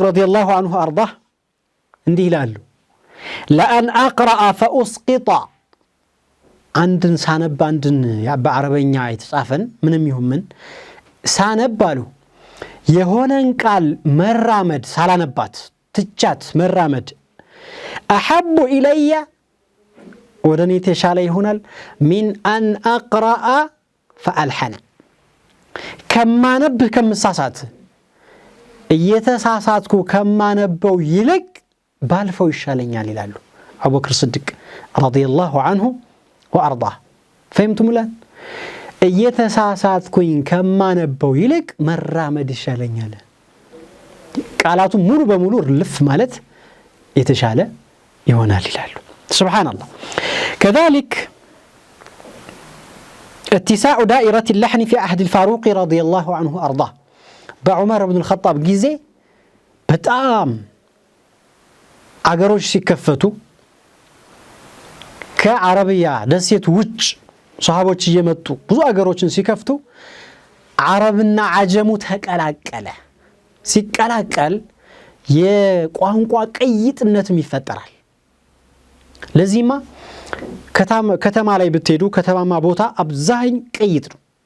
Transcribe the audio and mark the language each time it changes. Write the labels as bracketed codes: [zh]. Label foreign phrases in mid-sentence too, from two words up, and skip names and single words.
[ar] رضي الله عنه [am] አርዳህ እንዲህ ይላሉ፣ [ar] لأن أقرأ فأسقط፣ [am] አንድን ሳነብ፣ አንድን በአረበኛ የተጻፈን ምንም ይሁን ምን ሳነብ አሉ የሆነን ቃል መራመድ ሳላነባት ትቻት መራመድ [ar] أحب إلي [am] ወደ እኔ የተሻለ ይሆናል [ar] من أن أقرأ فألحن፣ [am] ከማነብህ ከምሳሳት እየተሳሳትኩ ከማነበው ይልቅ ባልፈው ይሻለኛል ይላሉ አቡበክር ስዲቅ [ar] رضي الله عنه وأرضاه فهمتم الآن [am] እየተሳሳትኩኝ ከማነበው ይልቅ መራመድ ይሻለኛል ቃላቱ ሙሉ በሙሉ ልፍ ማለት የተሻለ ይሆናል ይላሉ [ar] سبحان الله كذلك اتساع دائرة اللحن في عهد الفاروق رضي الله عنه أرضاه بعمر بن الخطاب [am] ጊዜ በጣም አገሮች ሲከፈቱ ከአረቢያ ደሴት ውጭ ሷሃቦች እየመጡ ብዙ አገሮችን ሲከፍቱ አረብና አጀሙ ተቀላቀለ ሲቀላቀል የቋንቋ ቅይጥነትም ይፈጠራል ለዚህማ ከተማ ላይ ብትሄዱ ከተማማ ቦታ አብዛኝ ቅይጥ ነው